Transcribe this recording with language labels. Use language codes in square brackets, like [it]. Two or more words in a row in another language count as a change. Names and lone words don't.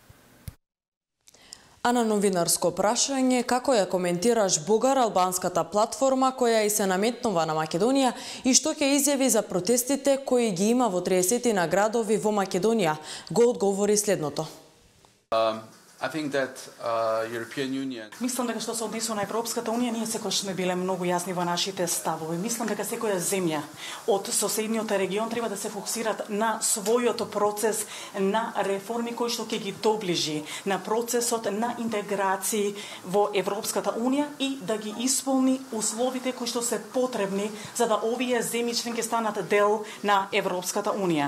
[mk] А на новинарско прашање, како ја коментираш Жбогар албанската платформа која и се наметнува на Македонија и што ќе изјави за протестите кои ги има во 30 на градови во Македонија, го одговори следното. [en] I think that European Union. [mk] Мислам дека што се однесува на Европската унија, ние секогаш сме биле многу јасни во нашите ставови. Мислам дека секоја земја од соседниот регион треба да се фокусираат на својот процес на реформи кои што ќе ги доближи на процесот на интеграција во Европската унија и да ги исполни условите кои што се потребни за да овие земји членки станат дел на Европската унија.